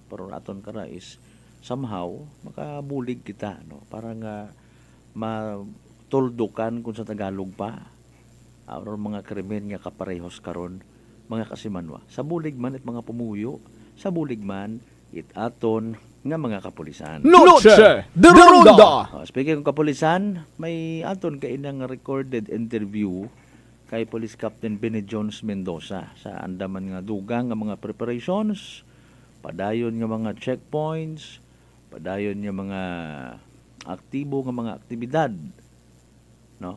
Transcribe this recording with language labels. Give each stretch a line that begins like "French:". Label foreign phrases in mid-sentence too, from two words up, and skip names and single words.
Aklanon: Pero aton kara is somehow makabulig kita, no? Para nga matuldukan kung sa Tagalog pa aron mga krimen nga kaparehos karon mga kasimanwa sa bulig man at mga pumuyo, sa bulig man it aton nga mga kapulisan. Noche de Ronda. Speaking ng kapulisan, may aton kainang
English: recorded interview
Aklanon: kay Police Captain Benny Jones Mendoza sa andaman nga dugang nga mga preparations, padayon nga mga checkpoints, padayon nga mga aktibo nga mga aktibidad, no?